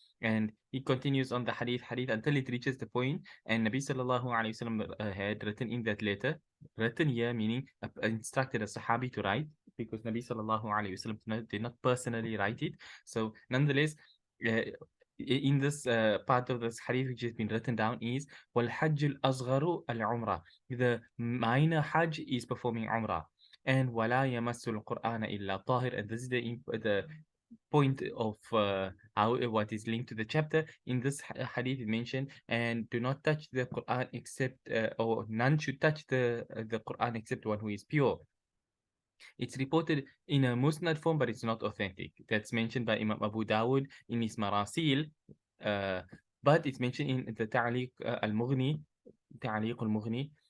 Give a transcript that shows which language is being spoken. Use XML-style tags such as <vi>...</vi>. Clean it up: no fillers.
<en>And he continues on the hadith until it reaches the point, and Nabi sallallahu alayhi wasallam had written in that letter, written here meaning instructed a Sahabi to write, because Nabi sallallahu alayhi wasallam did not personally write it. So nonetheless, in this part of this hadith which has been written down is</en> <ar>وَالْحَجُّ الْأَصْغَرُ الْعُمْرَةِ.</ar> <en>The minor hajj is performing umrah. And</en> <ar>وَلَا يَمَسُّ الْقُرْآنَ إِلَّا طَاهِرٌ.</ar> <en>And this is the point of how what is linked to the chapter. In this hadith it mentioned, and do not touch the Quran except or none should touch the Quran except one who is pure. It's reported in a musnad form, but it's not authentic. That's mentioned by Imam Abu Dawud in his Marasil, uh, but it's mentioned in the Ta'liq al-Mughni, Ta'liq al-Mughni.</en>